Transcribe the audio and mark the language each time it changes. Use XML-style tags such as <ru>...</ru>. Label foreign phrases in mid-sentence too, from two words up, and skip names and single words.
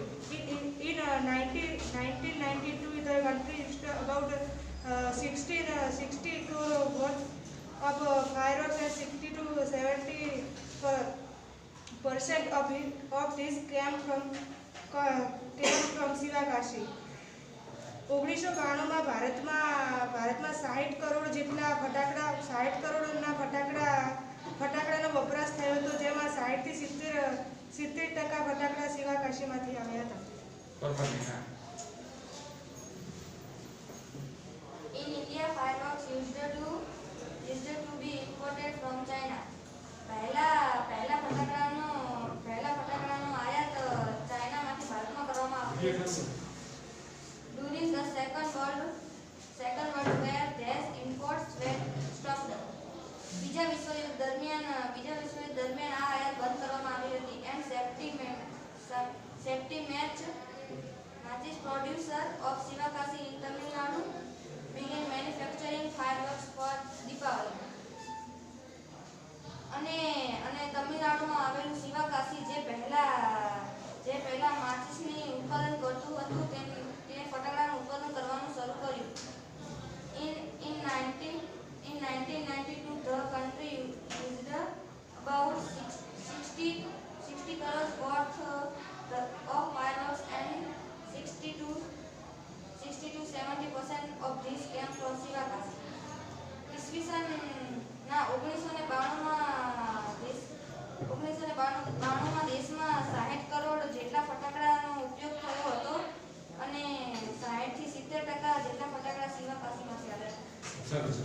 <en>In 1992, the country used about 60 crore worth of fireworks and 60 to 70% of this came from Sivakasi.</en> <gu>1992માં ભારતમાં 60 કરોડ જેટલા ફટાકડાનો વપરાશ થયો હતો, જેમાં 60 થી 70% ફટાકડા શિવાકાશીમાંથી આવ્યા હતા.</gu> <en>In India, fireworks used to be imported from China.</en> <gu>પહેલા ફટાકડાનો આયાત ચાઇનામાંથી ભારતમાં કરવામાં આવતો હતો.</gu> <en>During the Second World War, these imports were stopped.</en> <gu>બીજા વિશ્વયુદ્ધ દરમિયાન આ આયાત બંધ કરવામાં આવી હતી.</gu> <en>And safety match producer of Sivakasi in Tamil Nadu began manufacturing fireworks for Deepavali.</en> <gu>અને જે પહેલા માચીસની ઉત્પાદન કરતું હતું તે ફટાકડાનું ઉત્પાદન કરવાનું શરૂ કર્યું.</gu> <en>In 1992, the country used about 60 crores worth of fireworks and 60 to 70% of this came from Sivakasi.</en> <gu>ઈસવીસન ના 1992માં દેશમાં 60 કરોડ જેટલા ફટાકડાનો ઉપયોગ થયો હતો અને 60 થી 70% જેટલા ફટાકડા શિવાકાશીમાંથી આવ્યા. સરસ.</gu>